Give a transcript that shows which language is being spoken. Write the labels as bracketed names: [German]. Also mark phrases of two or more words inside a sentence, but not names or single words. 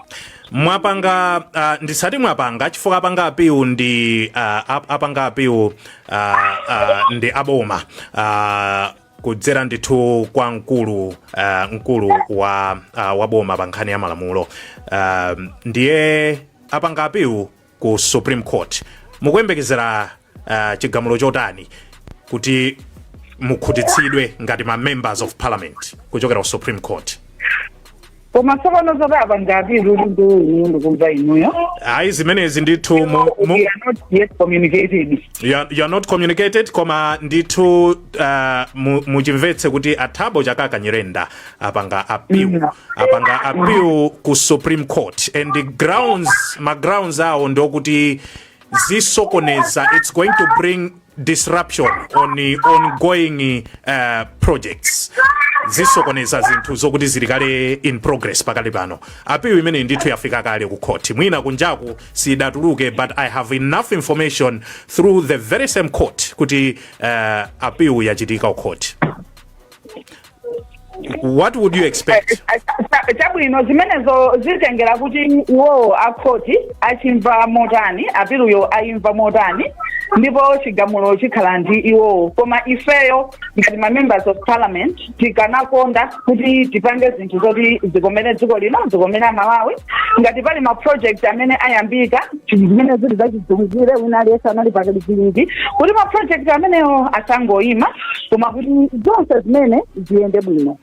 [Nyanja] Mwapanga ndisati mwapanga chifukwa apanga apiu ndi apanga apiu ndi aboma kudzera ndithu kwa mkulu wa boma pa nkhani ya malamulo ndiye apanga apiu ku Supreme Court. Mukuyembekezera chigamulo chotani kuti mukhutitsidwe ngati ma [English] members of parliament [Nyanja] kuchokera ku Supreme Court? Koma tsopano zodaba ngati ndikumva inuyo. Ayi zimenezi ndithu [English] we are not yet communicated. You are not communicated [Nyanja] koma ndithu muchimvetse kuti athabo chakakanyirenda apanga appeal ku Supreme Court [English] and the grounds [Nyanja] awo ndokuti zisokoneza, [English] it's going to bring disruption on the ongoing projects. [Nyanja] Zisokoneza zinthu zokuti zilikale [English] in progress [Nyanja] pakali pano. Appeal imene ndithu yafika kale ku court. Mwina kunjaku sidatuluke, [English] but I have enough information through the very same court [Nyanja] kuti appeal yachitika ku court. [English] What would you expect? [Nyanja] Chabwino zimenezo zitengera kuti wo akoti achimva motani, apiluyo ayimva motani, ndipo chigamulo chikhala ndi iwo. Koma ifeyo ngati ma [English] members of parliament [Nyanja] tikanakonda kuti tipange zinthu zoti zikomene dziko lino, zikomene Malawi, ngati pali ma project amene ayambika, zimene zili zachidziwikire wina aliyesa anali pakali chilindi, kuti ma project ameneyo asangoyima, koma kuti zonse zimene ziyende bwino.